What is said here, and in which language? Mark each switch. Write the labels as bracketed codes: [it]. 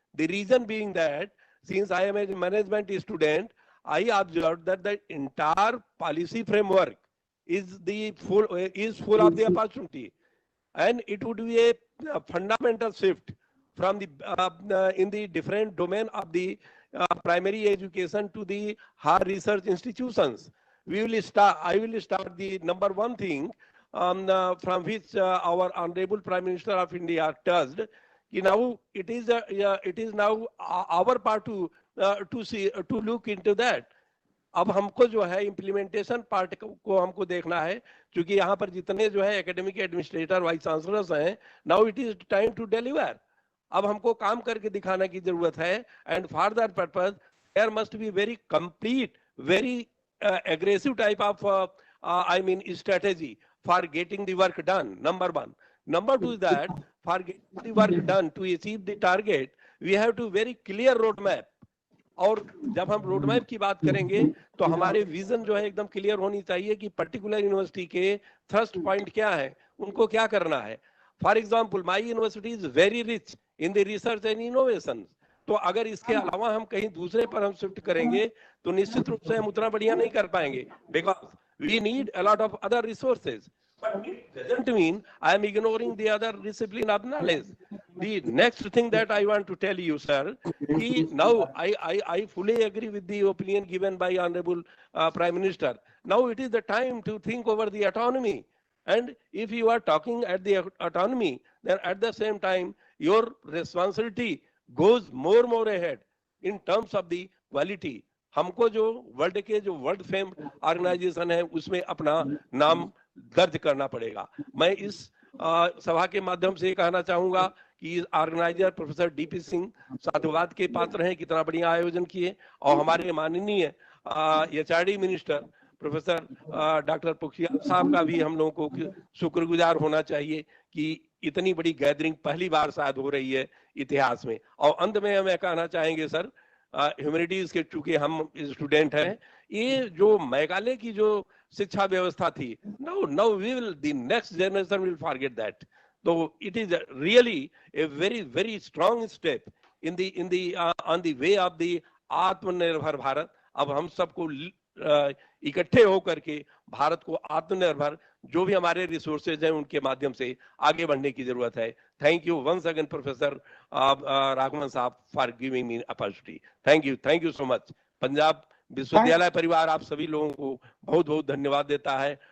[en] The reason being that since I am a management student, I observed that the entire policy framework is full of the opportunity, and it would be a fundamental shift from the in the different domain of the primary education to the higher research institutions. I will start the number one thing from which our Honorable Prime Minister of India touched. Now it is now our part to look into that. [hi] अब हमको जो है implementation part को हमको देखना है, क्योंकि यहाँ पर जितने जो है एकेडमिक एडमिनिस्ट्रेटर वाइस चांसलर्स हैं, [en] Now it is time to deliver. [hi] अब हमको काम करके दिखाने की जरूरत है, [en] And for that purpose there must be very complete, very aggressive type of strategy for getting the work done. Number one. Number two is that for getting the work done to achieve the target, we have to very clear roadmap. [hi] और जब हम road map की बात करेंगे तो हमारे vision जो है एकदम क्लियर होनी चाहिए कि पर्टिकुलर यूनिवर्सिटी के थ्रस्ट पॉइंट क्या है, उनको क्या करना है. [en] For example my university is very rich in the research and innovation. [hi] तो अगर इसके अलावा हम कहीं दूसरे पर हम शिफ्ट करेंगे तो निश्चित रूप से हम उतना बढ़िया नहीं कर पाएंगे, [en] Because we need a lot of other resources. But it doesn't mean I am ignoring the other discipline of knowledge. The next thing that I want to tell you, sir, now I fully agree with the opinion given by Honorable Prime Minister. Now it is the time to think over the autonomy. And if you are talking at the autonomy, then at the same time, your responsibility goes more ahead in terms of the quality. [hi] हमको जो world के जो world fame organisation है उसमें अपना नाम दर्ज करना पड़ेगा. मैं इस सभा के माध्यम से कहना चाहूंगा कि ऑर्गेनाइजर प्रोफेसर डीपी सिंह साधुवाद के पात्र हैं, कितना बढ़िया आयोजन किए, और हमारे माननीय HRD minister professor doctor Pokhriyal साहब का भी हम लोगों को शुक्रगुजार होना चाहिए कि इतनी बड़ी गैदरिंग पहली बार शायद हो रही है इतिहास में. और अंत में हमें कहना चाहेंगे सर, ह्यूमैनिटीज के चूंकि हम स्टूडेंट हैं, ये जो मेघालय की जो शिक्षा व्यवस्था थी, [en] now we will, the next generation will forget that. So it is really a very strong step in the on the way of the Atmanirbhar Bharat. [hi] अब हम सबको इकट्ठे होकर के भारत को आत्मनिर्भर जो भी हमारे रिसोर्सेज हैं उनके माध्यम से आगे बढ़ने की जरूरत है. [en] Thank you once again professor Raghavan sahib for giving me opportunity. Thank you so much. [hi] Punjab विश्वविद्यालय परिवार आप सभी लोगों को बहुत बहुत धन्यवाद देता है.